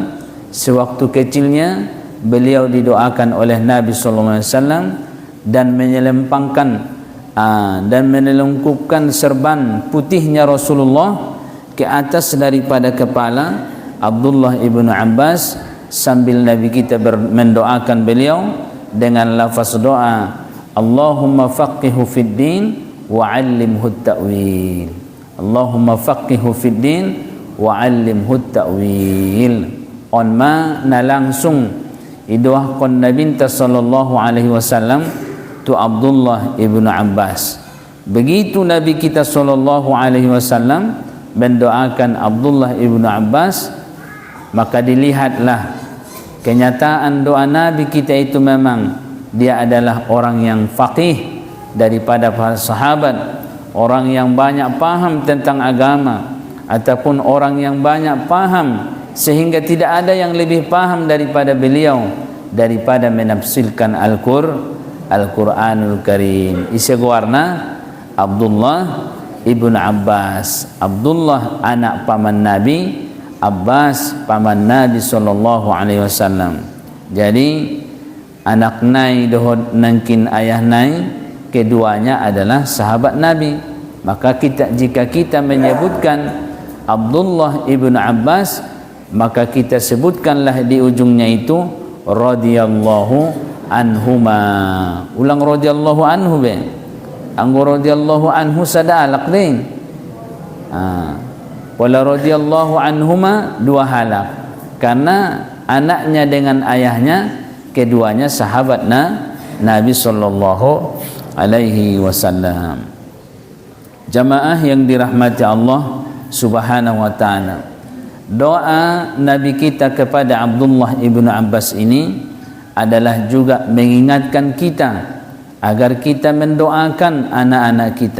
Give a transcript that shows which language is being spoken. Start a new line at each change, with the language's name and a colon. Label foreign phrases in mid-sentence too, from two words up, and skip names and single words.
Indonesian: Sewaktu kecilnya beliau didoakan oleh Nabi
Arabic: صلى الله عليه وسلم
Indonesian: dan menyelempangkan dan menelungkupkan serban putihnya Rasulullah ke atas daripada kepala Abdullah ibnu Abbas, sambil Nabi kita mendoakan beliau dengan lafaz doa,
Arabic: اللهم فقهه في الدين وعلمه التأويل. اللهم فقهه في الدين وعلمه التأويل.
Batak Mandailing: On ma na langsung idoah kon Nabi
Arabic: صلى الله عليه وسلم
Batak Mandailing: tu Abdullah ibnu Abbas.
Indonesian: Begitu Nabi kita
Arabic: صلى الله عليه وسلم
Indonesian: mendoakan Abdullah ibnu Abbas, maka dilihatlah kenyataan doa Nabi kita itu memang dia adalah orang yang faqih daripada para sahabat, orang yang banyak paham tentang agama, ataupun orang yang banyak paham sehingga tidak ada yang lebih paham daripada beliau daripada menafsirkan Al-Quranul Karim. Isi warna Abdullah ibn Abbas. Abdullah anak paman Nabi, Abbas paman Nabi
Arabic: صلى الله عليه وسلم.
Batak Mandailing: Jadi anak nai dohod nangkin ayah nai, keduanya adalah sahabat Nabi.
Indonesian: Maka jika kita menyebutkan Abdullah ibn Abbas, maka kita sebutkanlah di ujungnya itu
Arabic: رضي الله عنهما.
Batak Mandailing: Ulang
Arabic: رضي الله عنه
Batak Mandailing: be. Anggo
Arabic: رضي الله عنه
Batak Mandailing: sadalak ding. Wala
Arabic: رضي الله عنهما
Batak Mandailing: dua halak.
Indonesian: Karena anaknya dengan ayahnya keduanya sahabat Nabi
Arabic: صلى الله عليه وسلم.
Indonesian: Jamaah yang dirahmati Allah
Arabic: سبحانه وتعالى.
Indonesian: Doa Nabi kita kepada Abdullah ibnu Abbas ini adalah juga mengingatkan kita agar kita mendoakan anak-anak kita.